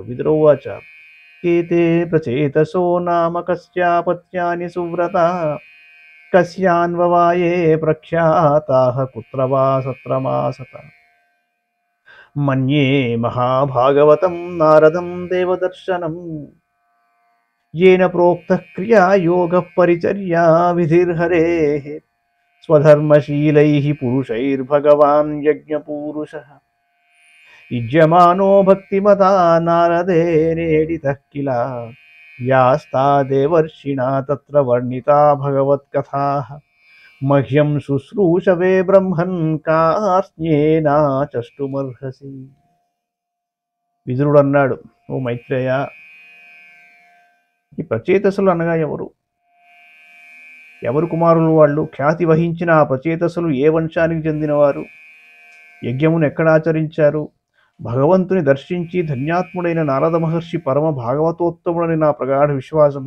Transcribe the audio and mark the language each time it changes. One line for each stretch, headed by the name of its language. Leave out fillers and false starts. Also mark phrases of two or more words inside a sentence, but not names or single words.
Sanskrit: విదురోవాచ కేతే ప్రచేతసో నామ కస్యాపత్యాని సువ్రత కస్యాన్వవాయే ప్రఖ్యాతాః కుత్ర వా సత్రమాసత. మన్యే మహాభాగవతం నారదం దేవదర్శనం येन प्रोक्तः क्रिया योगः परिचर्या विधिर्हरेः स्वधर्मशीलैः पुरुषैर्भगवान् यज्ञपूरुषः युज्यमानो भक्तिमता नारदेनेडितः किल यास्ता देवर्षिणा तत्र वर्णिता भगवत्कथाः मह्यं शुश्रूषवे ब्रह्मन् कार्ष्ण्येनाचष्टुमर्हसि.
Telugu: విదురుడు అన్నాడు, ఓ మైత్రేయ, ఈ ప్రచేతసులు అనగా ఎవరు కుమారులు వాళ్ళు? ఖ్యాతి వహించిన ఆ ప్రచేతసులు ఏ వంశానికి చెందినవారు? యజ్ఞమును ఎక్కడ ఆచరించారు? భగవంతుని దర్శించి ధన్యాత్ముడైన నారద మహర్షి పరమ భాగవతోత్తముడని నా ప్రగాఢ విశ్వాసము.